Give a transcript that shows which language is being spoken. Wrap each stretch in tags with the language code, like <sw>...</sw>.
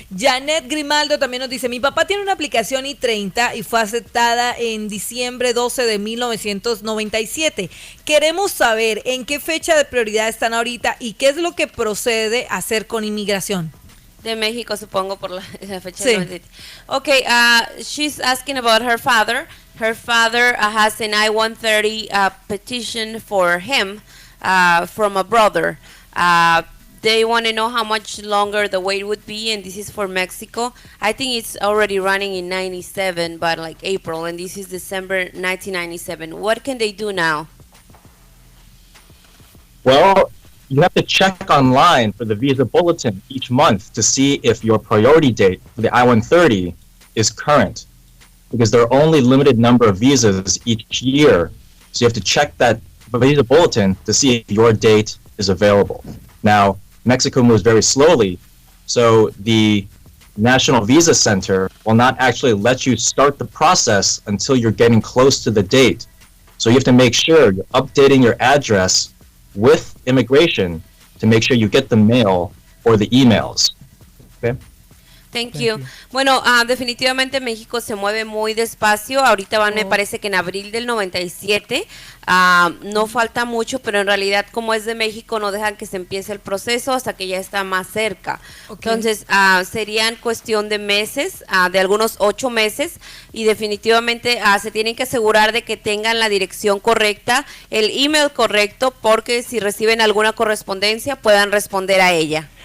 <es>Janet Grimaldo también nos dice, mi papá tiene una aplicación I-30 y fue aceptada en diciembre 12 de 1997. Queremos saber en qué fecha de prioridad están ahorita y qué es lo que procede a hacer con inmigración. De México, supongo, por la fecha. Sí.</es> <en>Okay, she's asking about her father. Her father has an I-130 petition for him from a brother. They want to know how much longer the wait would be, and this is for Mexico. I think it's already running in 97, but like April, and this is December 1997. What can they do now? Well, you have to check online for the visa bulletin each month to see if your priority date for the I-130 is current, because there are only limited number of visas each year. So you have to check that visa bulletin to see if your date is available. Now, Mexico moves very slowly, so the National Visa Center will not actually let you start the process until you're getting close to the date. So you have to make sure you're updating your address with immigration to make sure you get the mail or the emails. Okay? Thank you.</en> <es>Bueno, definitivamente México se mueve muy despacio. Ahorita van, me parece que en abril del 97. No falta mucho, pero en realidad como es de México no dejan que se empiece el proceso hasta que ya está más cerca. Okay. Entonces serían cuestión de meses, de algunos 8 meses, y definitivamente se tienen que asegurar de que tengan la dirección correcta, el email correcto, porque si reciben alguna correspondencia puedan responder a ella.</es>